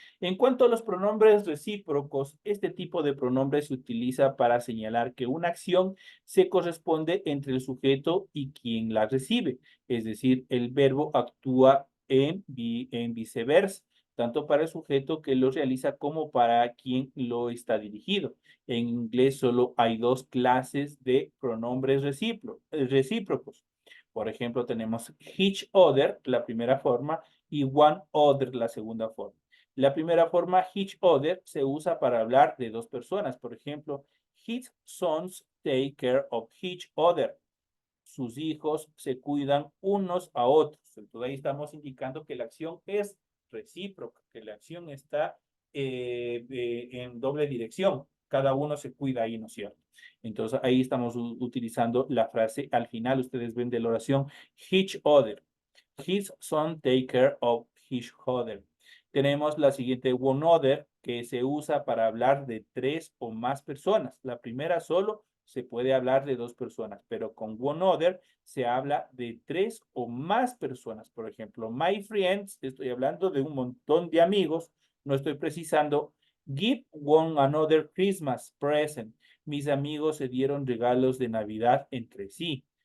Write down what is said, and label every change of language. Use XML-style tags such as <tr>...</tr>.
<es>En cuanto a los pronombres recíprocos, este tipo de pronombre se utiliza para señalar que una acción se corresponde entre el sujeto y quien la recibe, es decir, el verbo actúa en viceversa, tanto para el sujeto que lo realiza como para quien lo está dirigido. En inglés solo hay dos clases de pronombres recíprocos. Por ejemplo, tenemos each other, la primera forma, y one other, la segunda forma. La primera forma, each other, se usa para hablar de dos personas. Por ejemplo,</es> <en>his sons take care of each other.</en> <es>Sus hijos se cuidan unos a otros. Entonces ahí estamos indicando que la acción es recíproca, que la acción está en doble dirección. Cada uno se cuida ahí, ¿no es cierto? Entonces ahí estamos utilizando la frase al final, ustedes ven de la oración, each other.</es> <en>His son take care of each other.</en> <es>Tenemos la siguiente one other, que se usa para hablar de 3 o más personas. La primera solo se puede hablar de 2 personas, pero con one other se habla de 3 o más personas. Por ejemplo,</es> <en>my friends,</en> <es>estoy hablando de un montón de amigos, no estoy precisando.</es> <en>Give one another Christmas present.</en> <es>Mis amigos se dieron regalos de Navidad entre sí.</es>